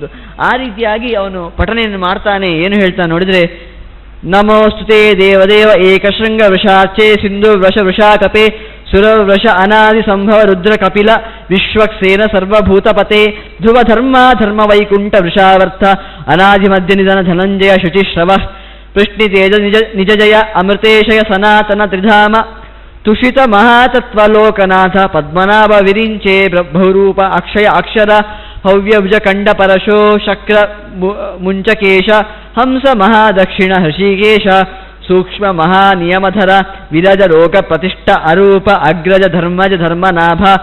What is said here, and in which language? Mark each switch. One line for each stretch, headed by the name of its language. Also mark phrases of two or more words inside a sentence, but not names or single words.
Kannada: ಆ ರೀತಿಯಾಗಿ ಅವನು ಪಠನೆಯನ್ನು ಮಾಡ್ತಾನೆ. ಏನು ಹೇಳ್ತಾನೆ ನೋಡಿದರೆ,
Sanskrit: ನಮೋಸ್ತುತೆ ದೇವದೇವ ಏಕಶೃಂಗ ವೃಷಾರ್ಚೆ ಸಿಂಧು ವೃಷಾಕಪೆ ಸುರವೃಷ ಅನಾದಿ ಸಂಭವ ರುದ್ರ ಕಪಿಲ ವಿಶ್ವಕ್ಸೇನ ಸರ್ವಭೂತಪತೆ ಧ್ರುವ ಧರ್ಮ ವೈಕುಂಠ ವೃಷಾವರ್ಥ ಅನಾದಿ ಮಧ್ಯ ನಿಧನ ಧನಂಜಯ ಶುಚಿಶ್ರವ ಪೃಷ್ಣಿತೇಜ ನಿಜಜಯ ಅಮೃತೇಶಯ ಸನಾತನ ತ್ರಿಧಾಮ ತುಷಿತ ಮಹಾತತ್ವಲೋಕನಾಥ ಪದ್ಮನಾಭ ವಿರಿಂಚೆ ಬಹುರೂಪ ಅಕ್ಷರ ಹವ್ಯಭುಜ ಕಂಡ ಪರಶೋ ಶಕ್ರ ಮುಂಚಕೇಶ ಹಂಸ ಮಹಾದಕ್ಷಿಣ ಹೃಷಿಕೇಶ ಸೂಕ್ಷ್ಮ ಮಹಾನಿಯಮಧರ ವಿರಜ ರೋಗ ಪ್ರತಿಷ್ಠ ಅರೂಪ ಅಗ್ರಜ ಧರ್ಮಜ ಧರ್ಮನಾಭ